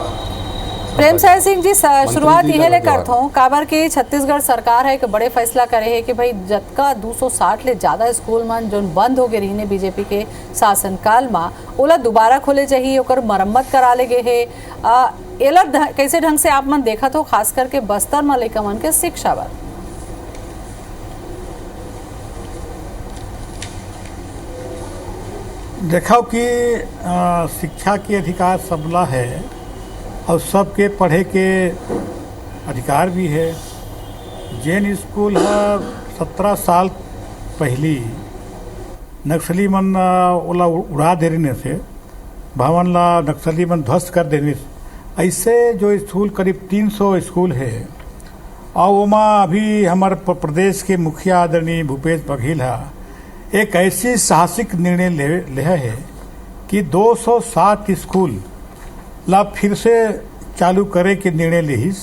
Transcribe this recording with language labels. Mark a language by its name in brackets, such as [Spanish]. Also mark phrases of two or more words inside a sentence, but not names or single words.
[Chhattisgarhi] प्रेमसाय सिंह जी शुरुआत यही ले करता हूँ काबर की छत्तीसगढ़ सरकार है एक बड़े फैसला करे है कि भाई जतका 260 ले ज्यादा स्कूल मन जो बंद हो गए रही ने बीजेपी के शासनकाल में ओला दोबारा खोले चाहिए, ओकर मरम्मत करा ले गए है। एला कैसे ढंग से आप मन देखा तो खास करके बस्तर में लइका मन के शिक्षा बर। देखो कि शिक्षा के अधिकार सबला है और सबके पढ़े के अधिकार भी है। जैन स्कूल है 17 साल पहली नक्सली मन ओला उड़ा देने से भवन ला नक्सली मन ध्वस्त कर देने से ऐसे जो स्कूल करीब 300 स्कूल है और वहाँ अभी हमारे प्रदेश के मुखिया आदरणीय भूपेश बघेल एक ऐसी साहसिक निर्णय ले है कि 207 स्कूल ला फिर से चालू करे के निर्णय लिहिस।